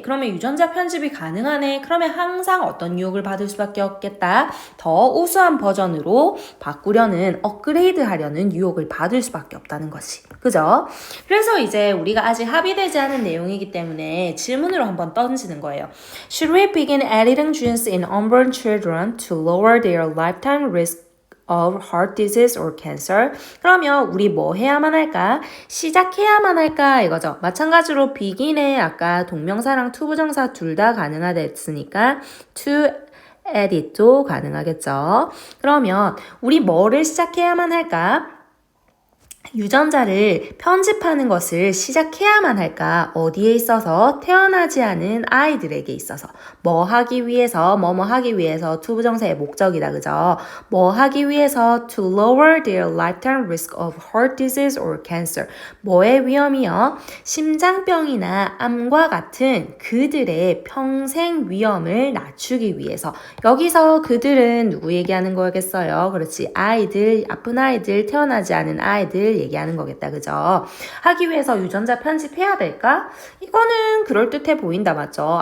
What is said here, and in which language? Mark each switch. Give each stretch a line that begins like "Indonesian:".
Korean: 그러면 유전자 편집이 가능하네. 그러면 항상 어떤 유혹을 받을 수밖에 없겠다. 더 우수한 버전으로 바꾸려는 업그레이드 하려는 유혹을 받을 수밖에 없다는 거지. 그죠? 그래서 이제 우리가 아직 합의되지 않은 내용이기 때문에 질문으로 한번 던지는 거예요.
English: Should we begin editing genes in unborn children to lower their lifetime risk of heart disease or cancer?
Korean: 그러면 우리 뭐 해야만 할까? 시작해야만 할까? 이거죠. 마찬가지로 begin에 아까 동명사랑 투부정사 둘 다 가능하다 했으니까 to edit도 가능하겠죠. 그러면 우리 뭐를 시작해야만 할까? 유전자를 편집하는 것을 시작해야만 할까? 어디에 있어서? 태어나지 않은 아이들에게 있어서. 뭐 하기 위해서 투부정사의 목적이다. 그죠? 뭐 하기 위해서
English: to lower their lifetime risk of heart disease or cancer.
Korean: 뭐의 위험이요? 심장병이나 암과 같은 그들의 평생 위험을 낮추기 위해서. 여기서 그들은 누구 얘기하는 거겠어요? 그렇지. 아이들, 아픈 아이들, 태어나지 않은 아이들 얘기하는 거겠다. 그죠? 하기 위해서 유전자 편집해야 될까? 이거는 그럴듯해 보인다. 맞죠?